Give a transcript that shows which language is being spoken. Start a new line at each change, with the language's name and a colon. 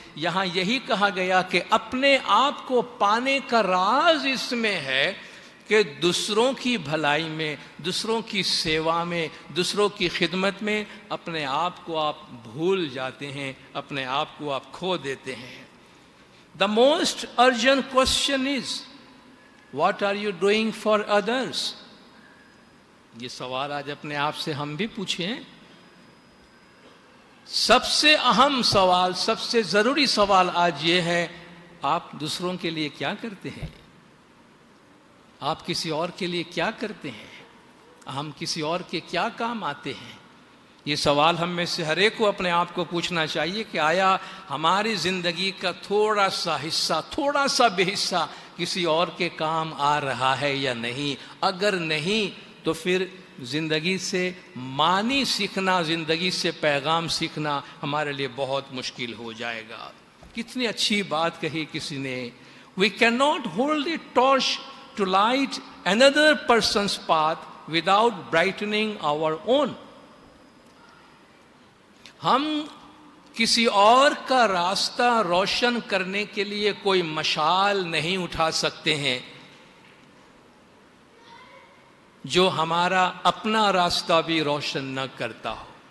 Urdu: یہاں یہی کہا گیا کہ اپنے آپ کو پانے کا راز اس میں ہے کہ دوسروں کی بھلائی میں، دوسروں کی سیوا میں، دوسروں کی خدمت میں اپنے آپ کو آپ بھول جاتے ہیں، اپنے آپ کو آپ کھو دیتے ہیں.
English: The most urgent question is, what are you doing for others?
Urdu: یہ سوال آج اپنے آپ سے ہم بھی پوچھیں. سب سے اہم سوال، سب سے ضروری سوال آج یہ ہے، آپ دوسروں کے لیے کیا کرتے ہیں؟ آپ کسی اور کے لیے کیا کرتے ہیں؟ ہم کسی اور کے کیا کام آتے ہیں؟ یہ سوال ہم میں سے ہر ایک کو اپنے آپ کو پوچھنا چاہیے کہ آیا ہماری زندگی کا تھوڑا سا حصہ، تھوڑا سا بھی حصہ کسی اور کے کام آ رہا ہے یا نہیں؟ اگر نہیں تو پھر زندگی سے معنی سیکھنا، زندگی سے پیغام سیکھنا ہمارے لیے بہت مشکل ہو جائے گا. کتنی اچھی بات کہی کسی نے،
English: We cannot hold a torch to light another person's path without brightening our own.
Urdu: ہم کسی اور کا راستہ روشن کرنے کے لیے کوئی مشعل نہیں اٹھا سکتے ہیں جو ہمارا اپنا راستہ بھی روشن نہ کرتا ہو.